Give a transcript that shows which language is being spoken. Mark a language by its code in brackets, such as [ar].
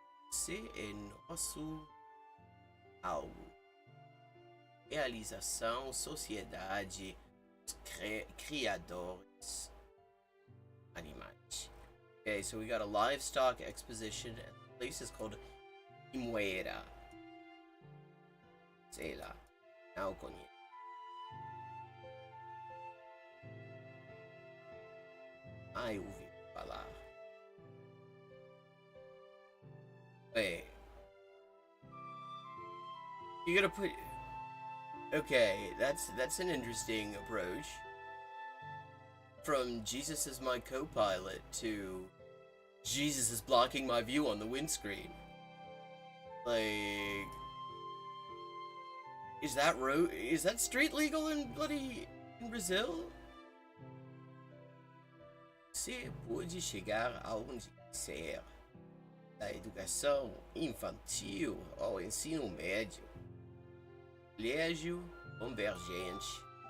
[pt] Você é nosso algo. Realização, sociedade, criadores, animais. [en] Okay, so we got a livestock exposition, and the place is called Limoeira. [pt] Sei lá, não conheço. Ai, ouvi falar. [en] Wait. You gotta put... Okay, that's an interesting approach. From Jesus is my co-pilot to Jesus is blocking my view on the windscreen. Like... Is that street legal in Brazil? [pt] Você pode chegar aonde quiser, da educação infantil ao ensino médio, colégio convergente.